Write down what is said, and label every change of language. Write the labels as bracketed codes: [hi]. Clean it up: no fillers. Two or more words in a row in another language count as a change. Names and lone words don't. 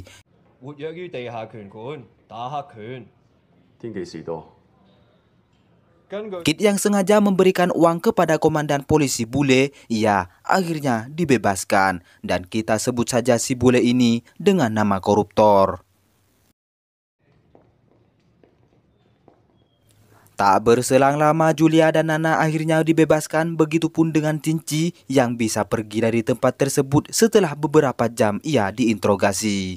[zh] 活躍於地下拳館打黑拳。天幾時多？根據 [id] Kid yang sengaja memberikan uang kepada komandan polisi bule, ia akhirnya dibebaskan. Dan kita sebut saja si bule ini dengan nama koruptor. Tak berselang lama, Julia dan Nana akhirnya dibebaskan, begitupun dengan Tinci yang bisa pergi dari tempat tersebut setelah beberapa jam ia diinterogasi.